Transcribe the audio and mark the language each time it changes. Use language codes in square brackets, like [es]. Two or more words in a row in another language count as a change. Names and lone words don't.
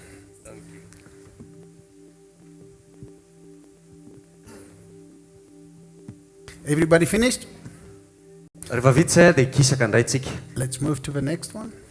[en] Everybody finished? [mg] Rehefa vita izay dia kisaka indray tsika. [en] Let's move to the next one.